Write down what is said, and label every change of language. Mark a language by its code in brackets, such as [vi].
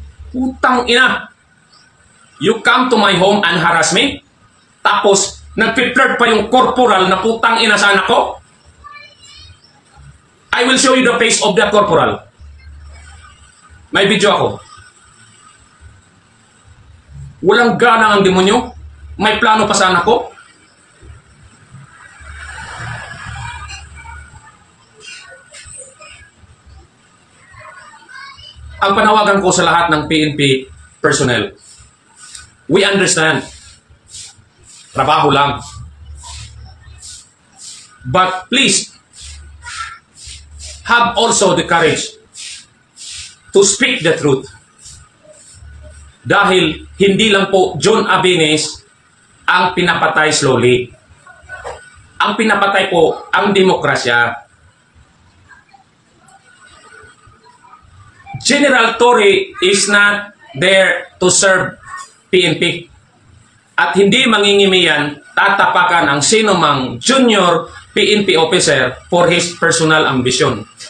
[tl] Putang ina! [en] You come to my home and harass me? [tl] Tapos, nag-flirt pa yung corporal na putang ina sa anak ko? [en] I will show you the face of that corporal. [tl] May video ako. Walang gana ang demonyo. May plano pa sa anak ko. Ang panawagan ko sa lahat ng PNP personnel, [en] we understand. [tl] Trabaho lang. [en] But please, have also the courage to speak the truth. [tl] Dahil hindi lang po John Abenes ang pinapatay slowly. Ang pinapatay po ang demokrasya. [en] General Torre is not there to serve PNP. [tl] At hindi mangingimi yan, tatapakan ang sino mang junior PNP officer for his personal ambition.